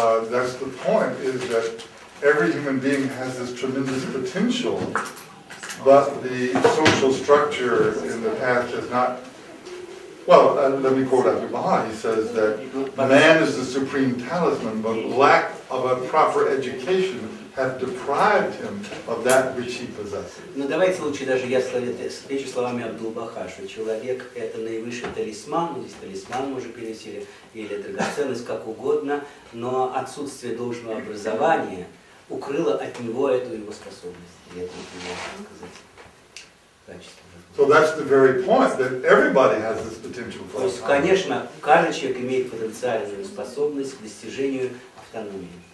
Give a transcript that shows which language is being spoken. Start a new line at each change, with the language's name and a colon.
English: That's the point, is that every human being has this tremendous potential, but the social structure in the past has not. Well, let me quote Abdul Baha. He says that man is the supreme talisman, but lack of a proper education have deprived him of that which he possesses.
Russian: Но давайте лучше даже я встречу словами Абдул-Баха, что человек это наивысший талисман, ну здесь талисман мы уже перевели, или драгоценность, как угодно, но отсутствие должного образования укрыло от него эту его способность. И это его, так сказать, качество.
English: So that's the very point, that everybody has this potential
Russian: То
English: for
Russian: есть,
English: autonomy.
Russian: конечно, каждый человек имеет потенциальную способность к достижению автономии.